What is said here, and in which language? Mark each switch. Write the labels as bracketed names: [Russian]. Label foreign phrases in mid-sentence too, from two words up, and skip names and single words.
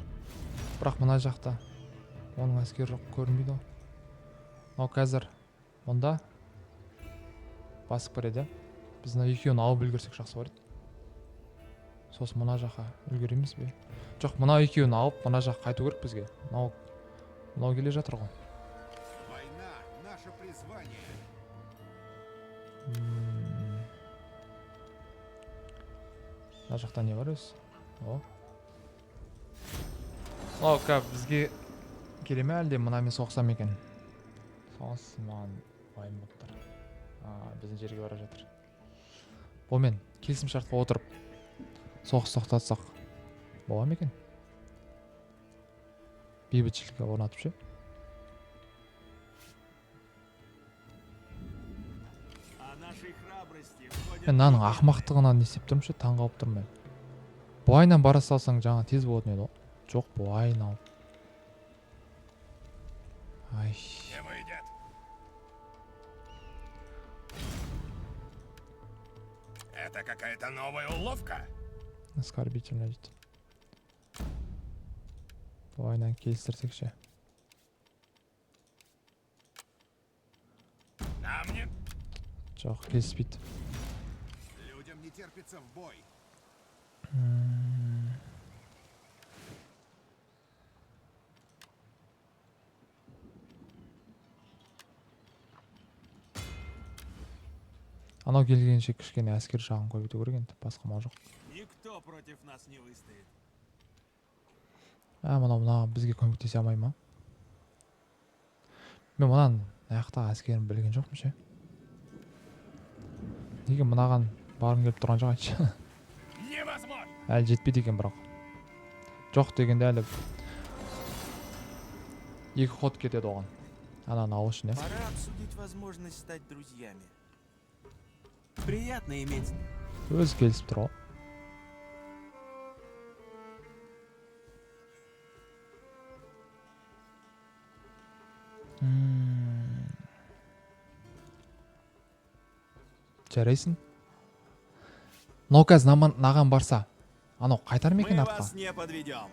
[Kazakh] Бірақ мына жақта оның әскері жоқ, көрінбейді ғой. Мынау қазір мұнда басып кіреді. Біз мына екеуін алып үлгерсек жақсы бар еді. Сосын мына жаққа үлгереміз бе? Жоқ, мына екеуін алып, мына жаққа қайту керек бізге. Мынау келе жатыр ғой. [Russian] Война — наше призвание. [Kazakh] Мына жақта не бар өзі? О, бізге келе ме әлде мынамен соқсам екен? Соғыс маған уайым болып тұр. Біздің жерге бара жатыр. Онымен келісім шартқа отырып соғыс тоқтатсақ бола ма екен? Бейбітшілікке орнатып ше. [Russian] О нашей храбрости ходят [Kazakh] Мен мынаның [Russian] легенды. [Kazakh] ақымақтығынан не істеп тұрмын ше, таңғалып тұрмын мен. Былайынан бара салсаң жаңа тез болатын еді ғой. Жоқ, былайын алып. Ай, [Russian] Не выйдет. Это какая-то новая уловка. [Kazakh] оскорбительно дейді. Былайынан келістірсек ше. [Russian] На мне. [Kazakh] Жоқ, келіспейді. [Russian] Людям не терпится в бой. [Kazakh] Анау келгенше кішкене әскер жағын көбейту керек енді, басқа мау жоқ. [Russian] Никто против нас не выстоит. [Kazakh] Мына бізге көмектесе алмай ма? Мен мұнан аяқтағы әскерін білген жоқпын ше. неге мынаған барғың келіп тұрған жоқ айтшы. [Russian] Невозможно! [Kazakh] Әлі жетпейді екен бірақ. Жоқ дегенде әлі 2 ход кетеді оған. Ананы алу үшін, иә. [Russian] Пора обсудить возможность стать друзьями. Приятно иметь. [Kazakh] Өзі келісіп тұр ғой. Жарайсың. Но қазір наған барса, анау қайтар ма екен [Russian] Мы [Kazakh] артқа? [Russian] вас не подведем.